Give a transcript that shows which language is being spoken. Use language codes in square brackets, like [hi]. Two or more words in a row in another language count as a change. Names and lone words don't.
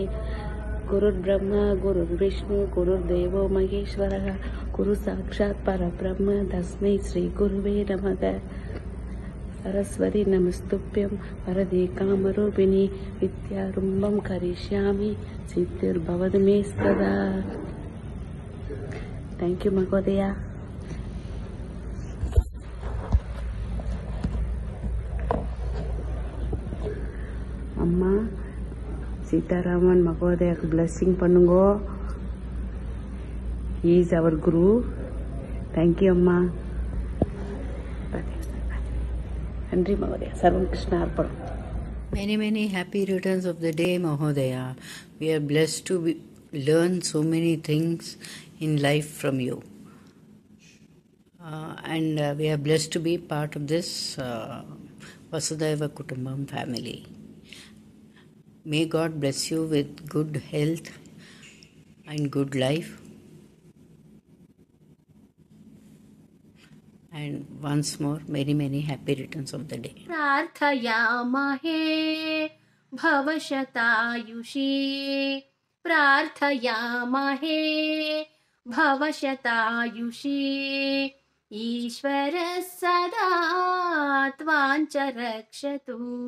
[sa] గురుర్బ్రహ్మ గురుర్విష్ణు గురుర్దేవో మహేశ్వరః గురు సాక్షాత్ పరబ్రహ్మ తస్మై శ్రీ గురువే నమః. సరస్వతి నమస్తుభ్యం వరదే కామరూపిణి విద్యారంభం కరిష్యామి సిద్ధిర్భవతు మే సదా. [en] thank you మహోదయ. [ta] அம்மா சீதாராமன் மகோதயாக்கு பிளஸ்ஸிங் பண்ணுங்கோ. [en] He is our guru. Thank you அம்மா. [ta] நன்றி மகோதயா. [sa] சர்வம் கிருஷ்ண அர்ப்பணம். [en] Many happy returns of the day Mahodaya. We are blessed to learn so many things in life from you. And we are blessed to be part of this [sa] वसुधैव कुटुम्बम् [en] family. May God bless you with good health and good life. And once more, many, many happy returns of the day. [sa] प्रार्थयामहे भवशतायुषी प्रार्थयामहे भवशतायुषी ईश्वरः सदा त्वां च रक्षतु